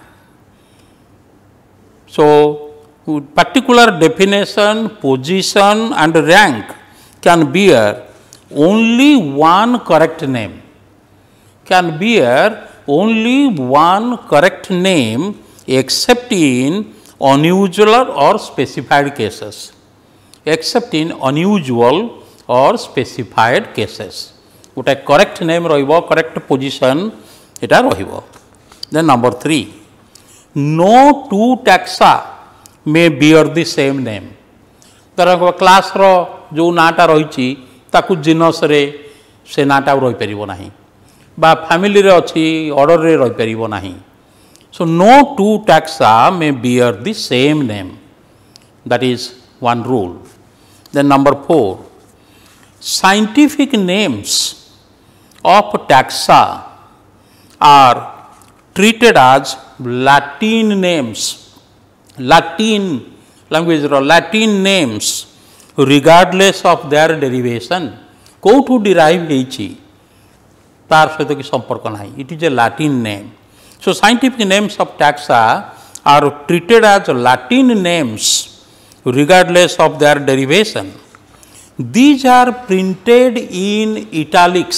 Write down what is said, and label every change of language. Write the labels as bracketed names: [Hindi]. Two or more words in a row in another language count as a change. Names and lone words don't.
[English] So particular definition, position and rank can bear only one correct name, can bear only one correct name except in unusual or specified cases, except in unusual or specified cases. [Odia] गोटे [English] correct name [Odia] रहिबो, [English] correct position [Odia] एटा रहिबो. [English] Then number 3, no two taxa may bear the same name. [Odia] ତରହ କ୍ଲାସ ର ଯେଉଁ ନାଁଟା ରହି ତାକୁ ଜିନସ ରେ ସେ ନାଁଟା ରହି ପାରିବ ନାହିଁ ବା ଫ୍ୟାମିଲି ରେ ଅଛି ଅର୍ଡର ରେ ରହି ପାରିବ ନାହିଁ. [English] so no two taxa may bear the same name. that is one rule. then number 4, scientific names of taxa are treated as Latin names. लैटिन language ro Latin names regardless of their derivation. [Odia] कोठू derive ହେଉଛି ତାର ସହିତ କି ସମ୍ପର୍କ ନାହିଁ. [English] It is a Latin name. So scientific names of taxa are treated as Latin names regardless of their derivation. These are printed in italics.